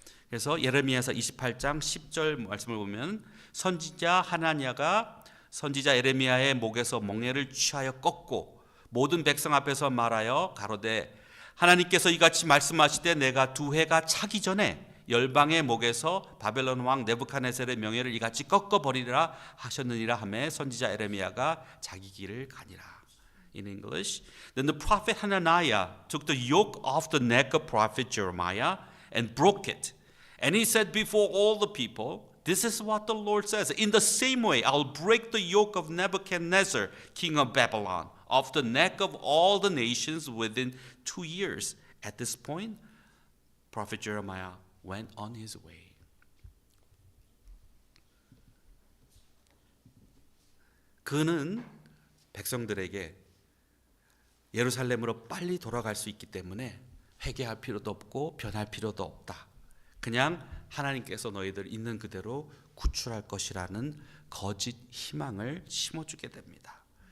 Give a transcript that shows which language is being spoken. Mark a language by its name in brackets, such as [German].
[Korean] 그래서 예레미야서 28장 10절 말씀을 보면 선지자 하나냐가 선지자 예레미야의 목에서 멍에를 취하여 꺾고 모든 백성 앞에서 말하여 가로되 하나님께서 이같이 말씀하시되 내가 두 해가 차기 전에 열방의 목에서 바벨론 왕 느부갓네살의 명예를 이같이 꺾어버리리라 하셨느니라 하며 선지자 예레미야가 자기 길을 가니라. [English] In English, then the prophet Hananiah took the yoke off the neck of prophet Jeremiah and broke it. And he said before all the people, this is what the Lord says. In the same way, I'll break the yoke of Nebuchadnezzar, king of Babylon, off the neck of all the nations within 2 years. At this point, prophet Jeremiah went on his way. [Korean] 그는 백성들에게 예루살렘으로 빨리 돌아갈 수 있기 때문에 회개할 필요도 없고 변할 필요도 없다. 그냥 하나님께서 너희들 있는 그대로 구출할 것이라는 거짓 희망을 심어주게 됩니다.